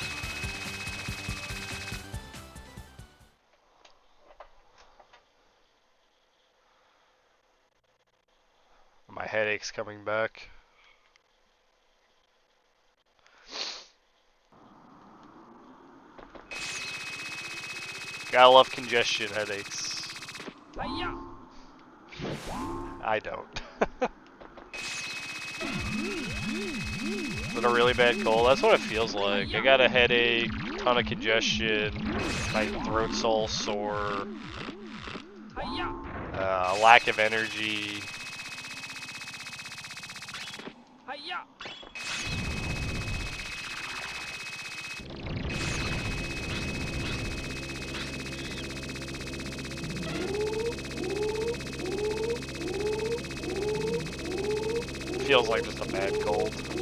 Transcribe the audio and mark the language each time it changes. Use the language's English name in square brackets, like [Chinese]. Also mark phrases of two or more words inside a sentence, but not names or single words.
[English] My headache's coming back. Gotta love congestion headaches. Hi-ya! I don't. Is it a really bad cold? That's what it feels like. I got a headache, ton of congestion, my throat's all sore, Hi-ya! lack of energy. Hi-ya! Feels like just a bad cold.